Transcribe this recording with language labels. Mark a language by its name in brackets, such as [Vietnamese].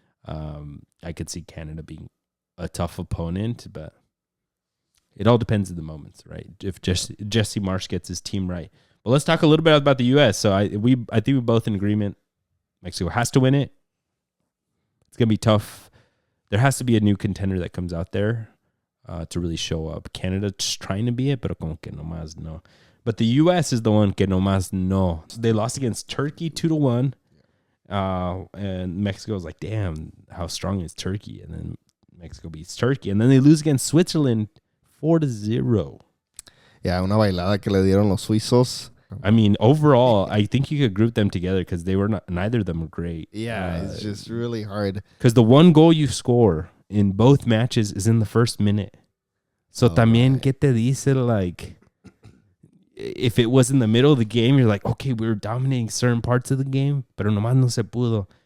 [English] I could see Canada being a tough opponent, but it all depends on the moments, right? If Jesse Marsch gets his team right. But let's talk a little bit about the U.S. So I think we're both in agreement. Mexico has to win it. It's going to be tough. There has to be a new contender that comes out there to really show up. Canada's trying to be it, [Spanish] pero como que nomás no. [English] But the U.S. is the one [Spanish] que nomás no. [English] They lost against Turkey 2-1. And Mexico was like, damn, how strong is Turkey? And then Mexico beats Turkey. And then they lose against Switzerland 4-0. [Spanish] Yeah, una bailada que le dieron los suizos. [English] I mean, overall, I think you could group them together because they were neither of them were great. Yeah, it's just really hard. Because the one goal you score in both matches is in the first minute. So [Spanish] también, ¿qué te dice? [English] Like, if it was in the middle of the game, you're like, okay, we were dominating certain parts of the game, [Spanish] pero nomás no se pudo.